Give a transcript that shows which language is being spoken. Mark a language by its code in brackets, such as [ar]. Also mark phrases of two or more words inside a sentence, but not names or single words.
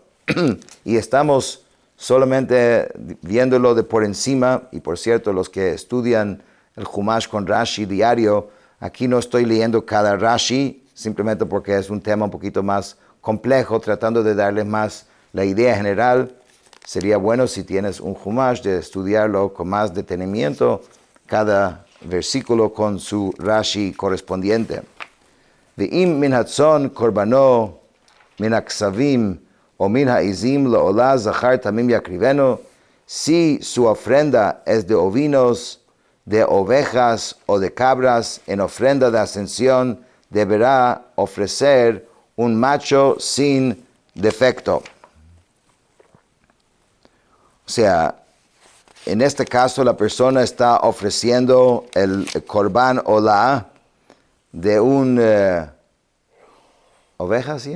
[es] Y estamos solamente viéndolo de por encima, y por cierto, los que estudian el Humash con Rashi diario, aquí no estoy leyendo cada Rashi, simplemente porque es un tema un poquito más complejo, tratando de darles más la idea general. Sería bueno si tienes un Humash de estudiarlo con más detenimiento, cada versículo con su Rashi correspondiente. [he] ואם מן הצאן קרבנו מן הכשבים או מן העזים לעלה זכר תמים יקריבנו. [es] Si su ofrenda es de ovinos, de ovejas o de cabras, en ofrenda de ascensión deberá ofrecer un macho sin defecto. O sea, en este caso la persona está ofreciendo el [he] קרבן עולה [es] de un oveja, ¿sí?